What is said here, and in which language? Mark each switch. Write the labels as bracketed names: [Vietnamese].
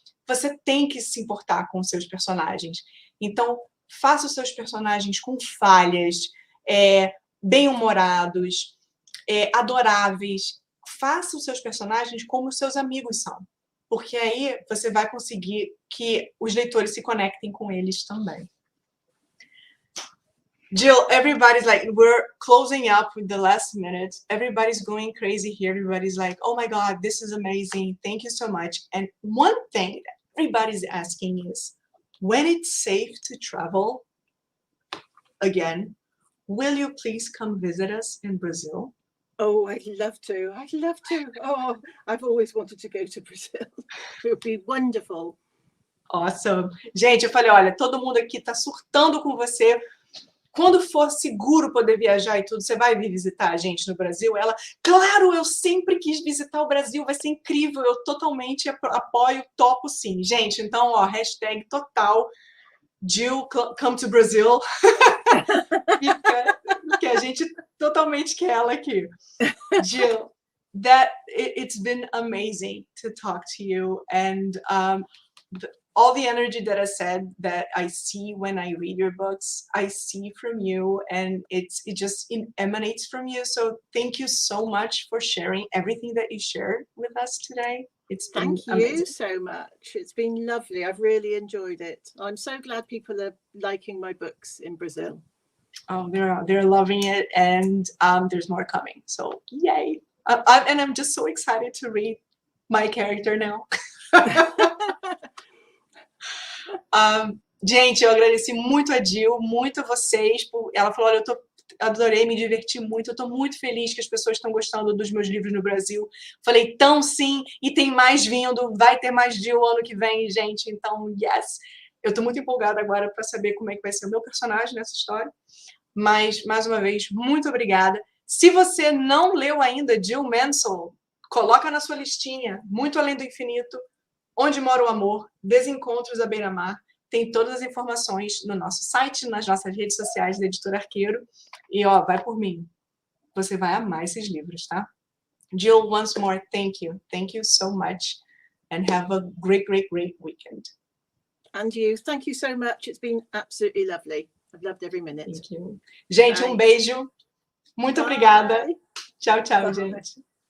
[Portuguese] Você tem que se importar com os seus personagens. Então, faça os seus personagens com falhas, bem-humorados, adoráveis. Faça os seus personagens como os seus amigos são. Porque aí você vai conseguir que os leitores se conectem com eles também. [English] Jill, everybody's like, we're closing up with the last minute. Everybody's going crazy here. Everybody's like, oh my God, this is amazing. Thank you so much. And one thing that everybody's asking is, when it's safe to travel again, will you please come visit us in Brazil? Oh, I'd love to. I'd love to. Oh, I've always wanted to go to Brazil. It would be wonderful. Awesome. [Portuguese] Gente, eu falei, olha, todo mundo aqui tá surtando com você. Quando for seguro poder viajar e tudo, você vai vir visitar a gente no Brasil? Ela, claro, eu sempre quis visitar o Brasil, vai ser incrível, eu totalmente apoio, topo sim. Gente, então, ó, hashtag total, Jill, [English] come to Brazil. [Portuguese] que a gente totalmente quer ela aqui. [English] Jill, it's been amazing to talk to you, and all the energy that I said that I see when I read your books, I see from you, and it just emanates from you. So thank you so much for sharing everything that you shared with us today. It's been Thank you amazing. so much. It's been lovely. I've really enjoyed it. I'm so glad people are liking my books in Brazil. Oh, they're loving it, and there's more coming. So yay! And I'm just so excited to read my character now. [Portuguese] Gente, eu agradeci muito a Jill, muito a vocês. Ela falou, olha, adorei, me diverti muito, eu estou muito feliz que as pessoas estão gostando dos meus livros no Brasil. Falei, então sim, e tem mais vindo, vai ter mais Jill ano que vem, gente, então, yes. Eu estou muito empolgada agora para saber como é que vai ser o meu personagem nessa história. Mas, mais uma vez, muito obrigada. Se você não leu ainda Jill Mansell, coloca na sua listinha, Muito Além do Infinito, Onde Mora o Amor, Desencontros à beira-mar. Tem todas as informações no nosso site, nas nossas redes sociais da Editora Arqueiro. E, ó, vai por mim. Você vai amar esses livros, tá? [English] Jill, once more, thank you. Thank you so much. And have a great, great, great weekend. And you. Thank you so much. It's been absolutely lovely. I've loved every minute. Thank you. [Portuguese] Gente, um beijo. Muito obrigada. Tchau, tchau, gente.